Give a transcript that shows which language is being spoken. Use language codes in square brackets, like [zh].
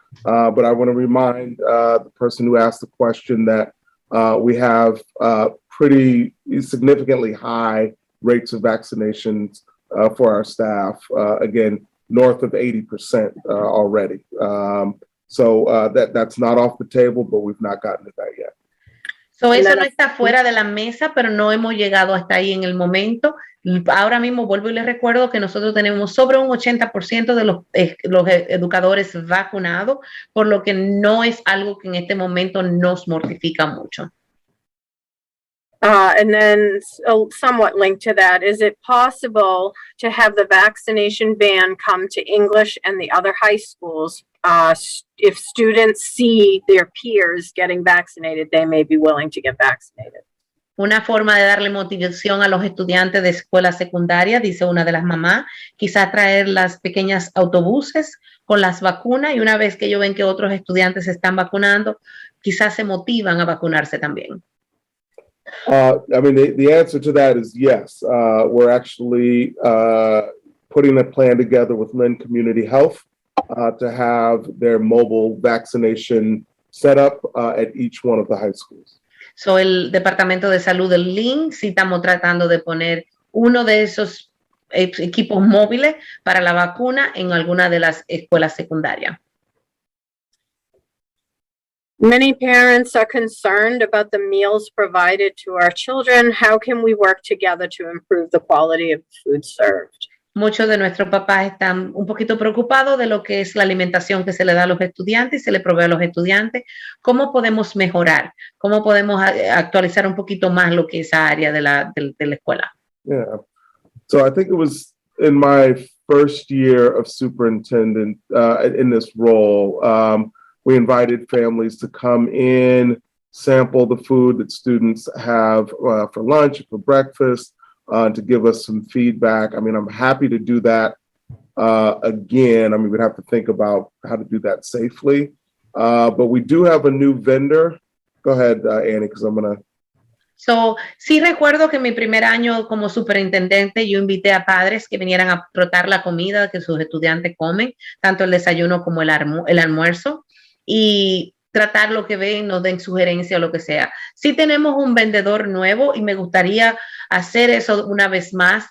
[en] But I want to remind the person who asked the question that we have pretty significantly high rates of vaccinations for our staff. Again, north of 80% already. So that's not off the table, but we've not gotten to that yet. [es] So eso no está fuera de la mesa, pero no hemos llegado hasta ahí en el momento. Ahora mismo vuelvo y les recuerdo que nosotros tenemos sobre un 80% de los educadores vacunados, por lo que no es algo que en este momento nos mortifica mucho. [en] And then somewhat linked to that, is it possible to have the vaccination ban come to English and the other high schools? If students see their peers getting vaccinated, they may be willing to get vaccinated. [es] Una forma de darle motivación a los estudiantes de escuela secundaria, dice una de las mamás, quizás traer las pequeñas autobuses con las vacunas y una vez que ellos ven que otros estudiantes se están vacunando, quizás se motivan a vacunarse también. [en] I mean, the answer to that is yes. We're actually putting a plan together with Lynn Community Health to have their mobile vaccination set up at each one of the high schools. [es] So el Departamento de Salud del Lynn, sí estamos tratando de poner uno de esos equipos móviles para la vacuna en alguna de las escuelas secundarias. [en] Many parents are concerned about the meals provided to our children. How can we work together to improve the quality of food served? [es] Muchos de nuestros papás están un poquito preocupados de lo que es la alimentación que se le da a los estudiantes y se le provee a los estudiantes. ¿Cómo podemos mejorar? ¿Cómo podemos actualizar un poquito más lo que es esa área de la escuela? [en] Yeah. So I think it was in my first year of superintendent in this role, we invited families to come in, sample the food that students have for lunch, for breakfast, to give us some feedback. I mean, I'm happy to do that again. I mean, we'd have to think about how to do that safely. But we do have a new vendor. Go ahead, Annie, because I'm going to. [es] So, sí recuerdo que en mi primer año como superintendente yo invité a padres que vinieran a rotar la comida que sus estudiantes comen, tanto el desayuno como el almuerzo, y tratar lo que ven, nos den sugerencia o lo que sea. Sí tenemos un vendedor nuevo y me gustaría hacer eso una vez más.